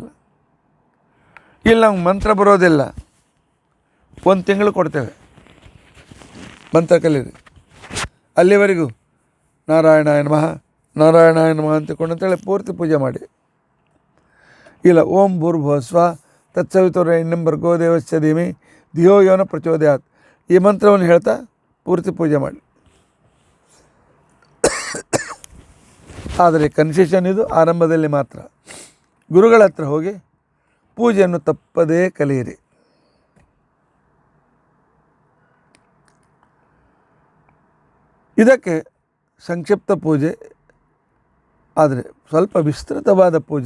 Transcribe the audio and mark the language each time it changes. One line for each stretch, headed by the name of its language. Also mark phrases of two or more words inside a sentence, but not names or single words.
Kannada: ಇಲ್ಲಿ ನಮ್ಗೆ ಮಂತ್ರ ಬರೋದಿಲ್ಲ, ಒಂದು ತಿಂಗಳು ಕೊಡ್ತೇವೆ ಮಂತ್ರ ಕಲೀರಿ. ಅಲ್ಲಿವರೆಗೂ
Sanskrit: ನಾರಾಯಣಾಯ ನಮಃ ನಾರಾಯಣಾಯ ನಮಃ
Kannada: ಅಂತೇಳಿ ಪೂರ್ತಿ ಪೂಜೆ ಮಾಡಿ.
Sanskrit: ಇಲ್ಲ ಓಂ ಭೂರ್ಭುವಃ ಸ್ವಃ ತತ್ಸವಿತುರ್ವರೆಣ್ಯಂ ಭರ್ಗೋ ದೇವಸ್ಯ ಧೀಮಹಿ ಧಿಯೋ ಯೋ ನಃ ಪ್ರಚೋದಯಾತ್
Kannada: ಈ ಮಂತ್ರವನ್ನು ಹೇಳ್ತಾ ಪೂರ್ತಿ ಪೂಜೆ ಮಾಡಿ. ಆದರೆ ಕನ್ಸೆಷನ್ ಇದು ಆರಂಭದಲ್ಲಿ ಮಾತ್ರ. ಗುರುಗಳ ಹತ್ರ ಹೋಗಿ ಪೂಜೆಯನ್ನು ತಪ್ಪದೇ ಕಲಿಯಿರಿ. ಇದಕ್ಕೆ ಸಂಕ್ಷಿಪ್ತ ಪೂಜೆ, ಆದರೆ ಸ್ವಲ್ಪ ವಿಸ್ತೃತವಾದ ಪೂಜೆ.